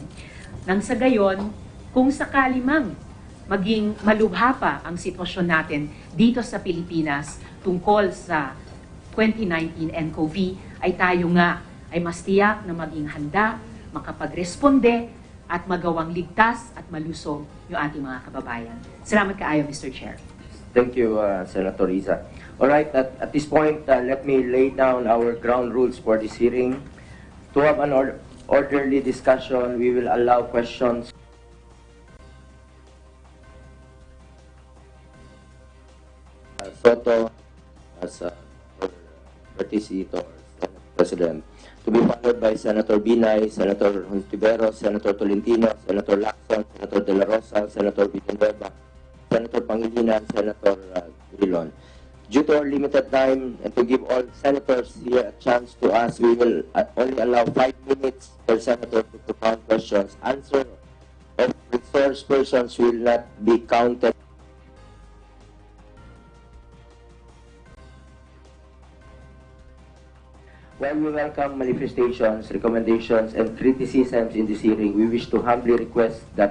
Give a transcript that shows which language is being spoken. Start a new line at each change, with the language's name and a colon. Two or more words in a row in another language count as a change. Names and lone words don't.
Filipino: Nang sa gayon, kung sakali mang maging malubha pa ang sitwasyon natin dito sa Pilipinas tungkol sa 2019 nCoV, ay tayo nga ay mas tiyak na maging handa, makapagresponde at magawang ligtas at malusog yung ating mga kababayan.
Cebuano: Salamat kaayo, Mr. Chair.
English: Thank you, Senator Riza. All right, at this point, let me lay down our ground rules for this hearing. To have an orderly discussion, we will allow questions. Soto as courtesy to our Senate President, to be followed by Senator Binay, Senator Hontiveros, Senator Tolentino, Senator Lacson, Senator De La Rosa, Senator Villanueva, Senator Pangilinan, Senator Drilon. Due to our limited time and to give all senators here a chance to ask, we will only allow 5 minutes per senator to propound questions. Answer of resource persons will not be counted. While we welcome manifestations, recommendations, and criticisms in this hearing, we wish to humbly request that